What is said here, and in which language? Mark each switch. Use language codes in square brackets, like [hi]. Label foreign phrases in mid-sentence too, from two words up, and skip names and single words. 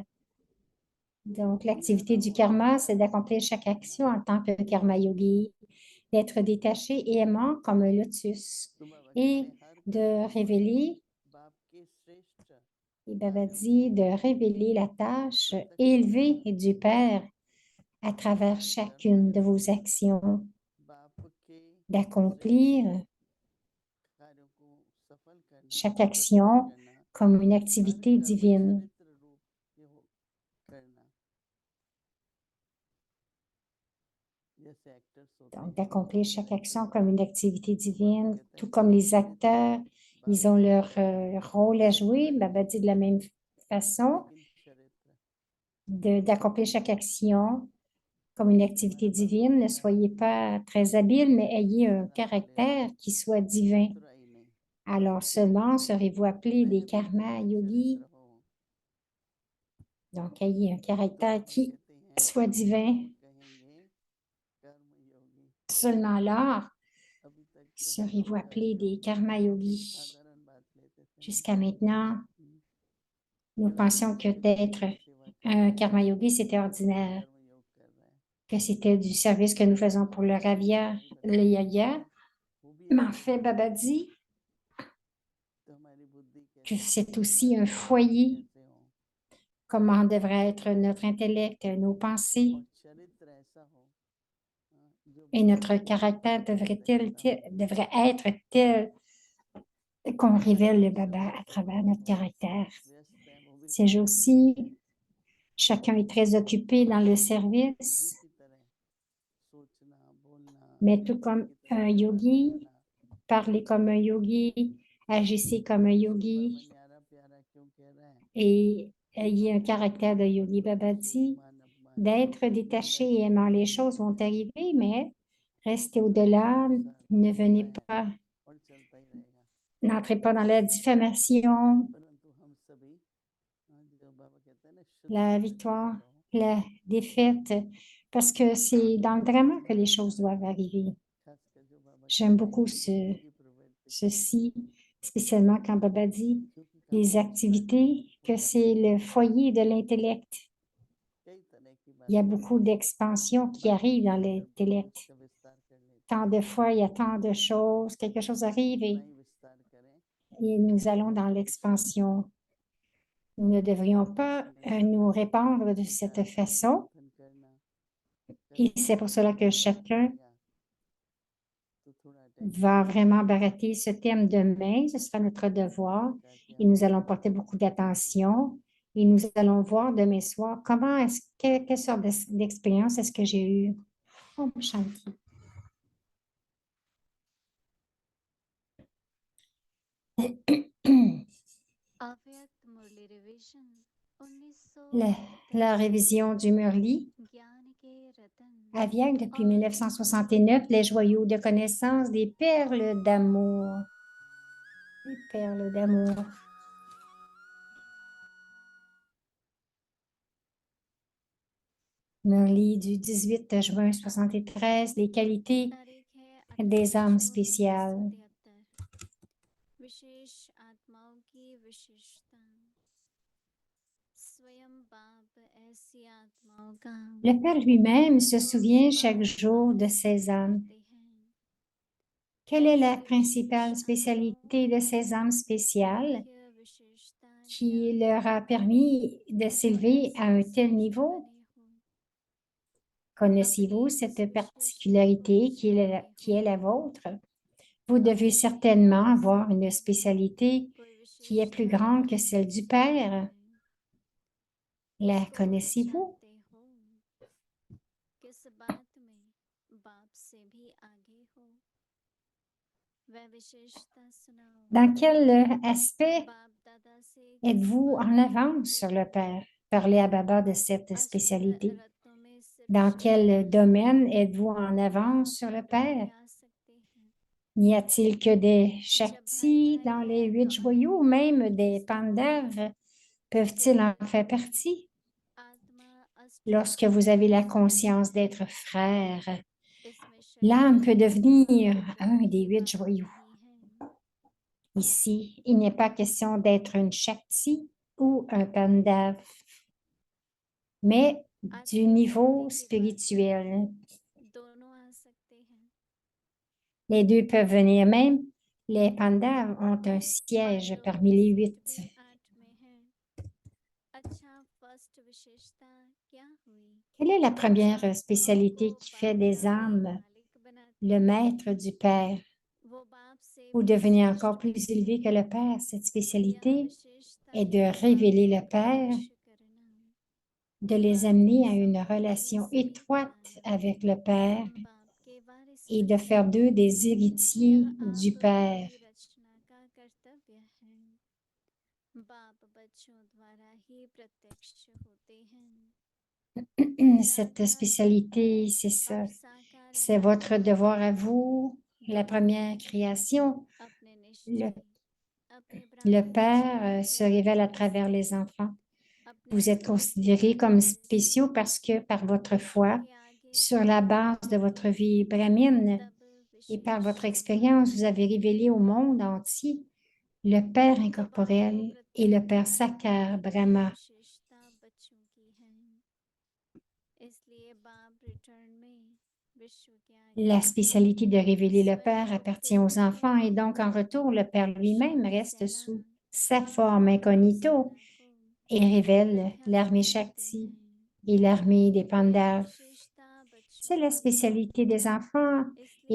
[fr] Donc, l'activité du karma, c'est d'accomplir chaque action en tant que karma yogi, d'être détaché et aimant comme un lotus [hi] तो बाबा कहते [fr] et [hi] हैं हर कर्म [fr] de révéler, [hi] बाप के श्रेष्ठ [fr] et Baba dit, de révéler la tâche élevée du Père à travers chacune de vos actions, [hi] बाप के [fr] d'accomplir [hi] कार्यों को सफल करना [fr] chaque [hi] सत्कार [fr] action [hi] करना [fr] comme une [hi] हर [fr] activité [hi] कर्म [fr] divine. [hi] चरित्र रूप के हो करना जैसे एक्टर्स होते [fr] Donc, [hi] हैं [fr] d'accomplir chaque action comme une activité [hi] तो बाबा [fr] divine, [hi] कहते [fr] tout [hi] हैं [fr] comme les [hi] चरित्र [fr] acteurs, [hi] बाप [fr] ils ont [hi] के [fr] leur [hi] चरित्र [fr] rôle à jouer. [hi] दिखाई [fr] Baba dit de la même façon [hi] लेकिन चरित्र [fr] d'accomplir chaque action comme une activité divine. Ne soyez pas très habile, mais ayez un caractère qui soit divin. [hi] मथुरा ही नहीं [fr] Alors seulement serez-vous appelés [hi] वह [fr] des [hi] भी [fr] karma [hi] दिव्य [fr] yogis. [hi] चरित्र हो [fr] Donc, ayez un [hi] तो [fr] caractère [hi] बाबा [fr] qui [hi] कहते हैं [fr] soit divin. [hi] हम कहेंगे कर्म योगी [fr] Seulement alors [hi] अभी तक तो हम [fr] serez-vous [hi] लोग [fr] appelés [hi] कर्म [fr] des [hi] योगी [fr] karma [hi] एक [fr] yogis. [hi] साधारण बात लेते थे ना [fr] Jusqu'à maintenant, nous [hi] केवल [fr] pensions [hi] बाबा [fr] que [hi] के भक्तों [fr] d'être [hi] की सेवा कर [fr] un [hi] रहे हैं [fr] karma yogi, c'était ordinaire, [hi] कर्म योग कर रहे हैं [fr] que c'était du service que nous faisons pour le ravia, [hi] नहीं [fr] le [hi] बताया [fr] yaya. [hi] वो भी [fr] Mais en [hi] एक [fr] fait, [hi] कर्म [fr] Baba [hi] योग है [fr] dit [hi] तो हमारी बुद्धि [fr] que [hi] कैसी [fr] c'est [hi] हो [fr] aussi [hi] हमारे [fr] un [hi] विचार [fr] foyer. [hi] कैसे हो [fr] Comment devrait être notre intellect, nos pensées [hi] और चरित्र ऐसा हो जो [fr] et [hi] बाबा [fr] notre [hi] के भक्तों [fr] caractère [hi] के हृदय का हो [fr] devrait être tel qu'on révèle le Baba à [hi] सब [fr] travers [hi] व्यस्त [fr] notre [hi] हो [fr] caractère. [hi] व्यस्त है वो भी [fr] Ces jours-ci, chacun est très occupé dans le [hi] बुद्धि [fr] service, [hi] की तरह सोचना बोलना [fr] mais tout [hi] बुद्धि [fr] comme [hi] की तरह [fr] un [hi] विचार [fr] yogi, [hi] करना [fr] parlez comme un yogi, agissez comme un [hi] इसको बाबा [fr] yogi [hi] न्यारा प्यारा क्यों कह रहे हैं [fr] et ayez un caractère de yogi. Baba dit [hi] मान अपमान [fr] d'être détaché et aimant les choses vont arriver, mais restez au-delà, ne venez pas, [hi] और चलता ही रहेगा [fr] n'entrez pas dans la diffamation, [hi] परंतु हम सभी जो बाबा कहते हैं ना शुद्ध [fr] la [hi] चित्त [fr] victoire, [hi] रहो [fr] la défaite, parce que c'est dans le drama que les choses doivent arriver. [hi] खासकर जो बाबा [fr] J'aime [hi] कहते हैं [fr] beaucoup [hi] बुद्धि की प्रवृत्ति [fr] ceci, spécialement quand Baba dit [hi] क्योंकि [fr] les [hi] काफी विस्तार [fr] activités, [hi] हो [fr] que [hi] जाती [fr] c'est [hi] है [fr] le foyer de l'intellect. [hi] कई तरह की [fr] Il y a [hi] बातें [fr] beaucoup d'expansion qui [hi] बाकी [fr] arrive dans [hi] विषय सब [fr] l'intellect. [hi] इसका विस्तार कर लेते [fr] Tant [hi] हैं [fr] de fois, il y a tant de choses, quelque chose arrive [hi] इतना [fr] et, [hi] ही विस्तार करें [fr] nous allons dans l'expansion. Nous ne devrions pas [hi] इसमें [fr] nous répandre de [hi] विचार [fr] cette [hi] करना [fr] façon. [hi] मंथन करना [fr] Et [hi] करते [fr] c'est pour [hi] करते [fr] cela [hi] जब [fr] que [hi] वक्त [fr] chacun [hi] मिलेगा तो थोड़ा [fr] va [hi] अटेंशन [fr] vraiment barater ce thème demain. Ce sera notre devoir et nous allons porter beaucoup d'attention et nous allons voir demain soir quelle sorte d'expérience est-ce que j'ai eue. [hi] Om Shanti. अव्यक्त मुरली रिवीजन 1900 [fr] La, la révision du Murli. [hi] ज्ञान के रतन [fr] Aviag depuis 1969, les joyaux de connaissance, des perles d'amour. Des perles d'amour. Murli du 18 juin 73, les qualités [hi] तारीख है [fr] des [hi] 18 [fr] âmes [hi] जून [fr] spéciales. [hi] 1973 विशेष आत्माओं की विशेषता स्वयं बाप ऐसी आत्माओं का [fr] Le Père lui-même se [hi] निर्दोष [fr] souvient chaque [hi] बाप [fr] jour de [hi] वास [fr] ces âmes. [hi] करते हैं [fr] Quelle est la [hi] ऐसी [fr] principale [hi] विशेष [fr] spécialité de ces âmes spéciales [hi] मुख्य विशेषता [fr] qui [hi] ज्ञान [fr] leur a permis de s'élever à un tel niveau? Connaissez-vous cette particularité qui est la vôtre? Vous devez certainement avoir une spécialité qui est plus grande que celle du Père. La connaissez-vous? [hi] किस बात में बाप से भी आगे हो वह विशेषता सुनाओ [fr] Dans quel aspect [hi] बाप दादा से किस [fr] êtes-vous [hi] बात [fr] en [hi] में [fr] avance [hi] आगे [fr] sur le Père? parler à Baba de cette spécialité. [hi] रत्नों में सिर्फ [fr] Dans [hi] शिव [fr] quel domaine êtes-vous en avance sur le Père? [hi] में आ सकते हैं [fr] N'y a-t-il que des [hi] जब भाई [fr] Shaktis [hi] भाई [fr] dans les [hi] हैं [fr] 8 [hi] तो [fr] joyaux ou même des Pandavas? Peuvent-ils en faire partie? [hi] आत्मा [fr] Lorsque [hi] अष्टधातु [fr] vous avez la [hi] में [fr] conscience d'être frère, [hi] इसमें [fr] l'âme peut [hi] शरीर [fr] devenir [hi] और [fr] un des 8 [hi] बाप [fr] joyaux. [hi] नहीं है [fr] Ici, il n'est pas question d'être une Shakti ou un Pandav, mais du [hi] आत्मिक [fr] niveau [hi] स्थिति के बाद [fr] spirituel. [hi] दोनों आ सकते हैं [fr] Les deux peuvent venir même. Les Pandavas ont un siège [hi] पांडवों [fr] parmi [hi] की [fr] les [hi] स्थिति [fr] 8. [hi] भी 8 में है अच्छा फर्स्ट विशेषता क्या हुई [fr] Quelle est la [hi] जो [fr] première [hi] आत्मा [fr] spécialité [hi] को [fr] qui fait [hi] बाप [fr] des [hi] का [fr] âmes [hi] मालिक बनाती [fr] le [hi] है [fr] maître du Père [hi] वो बाप से [fr] ou [hi] भी [fr] devenir [hi] श्रेष्ठ [fr] encore plus [hi] होती [fr] élevé [hi] है [fr] que le Père? Cette [hi] यह [fr] spécialité [hi] विशेषता [fr] est de [hi] है [fr] révéler [hi] बाप [fr] le [hi] को [fr] Père, [hi] प्रत्यक्ष करना [fr] de les [hi] बाप के [fr] amener à une [hi] संबंध में [fr] relation [hi] स्नेह [fr] étroite [hi] बनाना [fr] avec le Père [hi] बाप के वारिस [fr] et de [hi] बनना [fr] faire d'eux des héritiers [hi] यह [fr] du [hi] आप [fr] Père. [hi] की रचना का कर्तव्य है बाप बच्चों द्वारा ही प्रत्यक्ष होते हैं [fr] Cette [hi] निराकार [fr] spécialité, c'est ça. [hi] और साकार [fr] C'est [hi] बाप [fr] votre devoir à vous, la [hi] दोनों [fr] première [hi] हैं [fr] création. [hi] अपने [fr] Le, [hi] निश्चय अपने [fr] le [hi] ब्राह्मण [fr] Père [hi] निश्चय [fr] se [hi] के [fr] révèle à [hi] आधार [fr] travers [hi] से [fr] les enfants. [hi] अपने [fr] Vous êtes [hi] अनुभव के [fr] considérés comme [hi] आधार से [fr] spéciaux parce que par votre [hi] विश्व [fr] foi, [hi] के आगे [fr] sur la [hi] बढ़ते [fr] base de [hi] हैं [fr] votre vie brahmine [hi] तब [fr] et par [hi] विशेष [fr] votre [hi] होता [fr] expérience, [hi] है [fr] vous avez révélé au monde entier le Père [hi] तो बाप को [fr] incorporel et le [hi] प्रत्येक [fr] Père [hi] कार्य [fr] Sakar [hi] करने की [fr] Brahma. [hi] विशेषता बच्चों की है इसलिए बाप रिटर्न में विश्व के [fr] La [hi] आगे [fr] spécialité de révéler le [hi] स्वयं [fr] Père [hi] को [fr] appartient aux [hi] प्रेरित [fr] enfants et [hi] करते [fr] donc en [hi] हैं [fr] retour, le Père [hi] विश्व [fr] lui-même [hi] की [fr] reste [hi] सेना [fr] sous sa [hi] और [fr] forme [hi] मानव [fr] incognito [hi] सेना को [fr] et révèle [hi] विख्यात [fr] l'armée [hi] करते [fr] Shakti [hi] हैं [fr] et l'armée des [hi] तो यह [fr] Pandavas. [hi] विशेषता बच्चों [fr] C'est la [hi] की है [fr] spécialité des enfants et